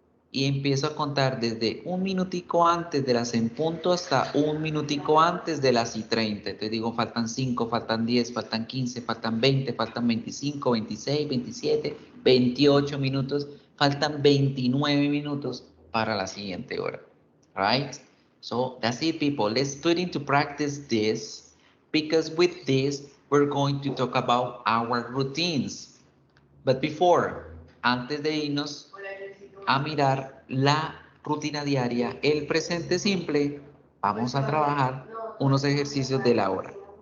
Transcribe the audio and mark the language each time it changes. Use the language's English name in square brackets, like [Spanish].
[Spanish] Y empiezo a contar desde un minutico antes de las en punto hasta un minutico antes de las y 30. Entonces digo, faltan 5, faltan 10, faltan 15, faltan 20, faltan 25, 26, 27, 28 minutos. Faltan 29 minutos para la siguiente hora. [English] Right? So that's it, people. Let's put into practice this, because with this, we're going to talk about our routines. But before, [Spanish] antes de irnos a mirar la rutina diaria, el presente simple, vamos a trabajar unos ejercicios de la hora.